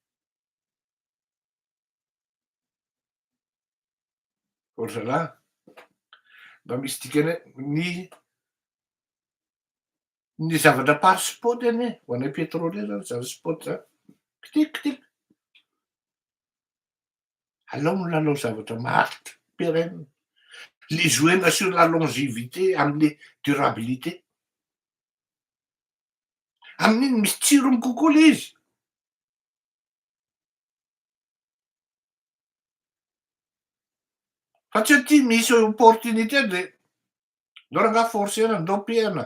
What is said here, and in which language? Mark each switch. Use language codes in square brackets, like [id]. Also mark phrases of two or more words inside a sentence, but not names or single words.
[mg] Ry zalahy, mba misy dikany ny zavatra pary sport anie ho anay pétrolier zany zany sport zany. Kitikitiky. Alao milalao zavatra maharitra, pérenne. [fr] Les jouer sur la longévité amin'ny durabilité. [mg] Amin'iny misy tsirony kokoa le izy. Fa tsy aty misy opportunité dia ndao rangaha forcena ndao pihana.